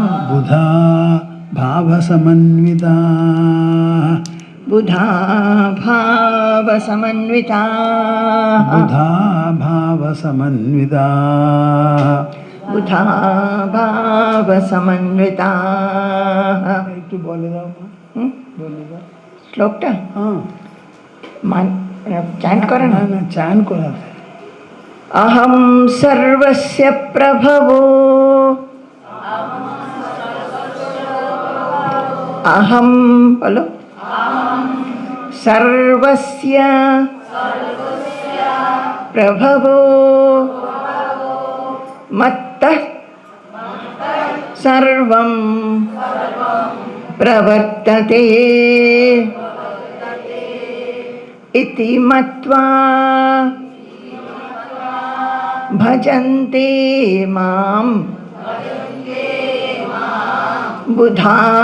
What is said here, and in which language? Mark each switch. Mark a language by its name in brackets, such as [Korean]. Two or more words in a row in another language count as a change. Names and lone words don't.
[Sanskrit] बुधा भावसमन्विताः, बुधा भावसमन्विताः, बुधा भावसमन्विताः, बुधा भावसमन्विताः। [Bangla] একটু বলে দাও, বলে দাও শ্লোকটা হ্যাঁ, চ্যান্ট করে না না চান করাতে। [Sanskrit] अहं सर्वस्य प्रभवो अहम बोलो सर्वस्य प्रभवो मत्तः सर्वं प्रवर्तते इति मत्वा भजन्ते मां बुधा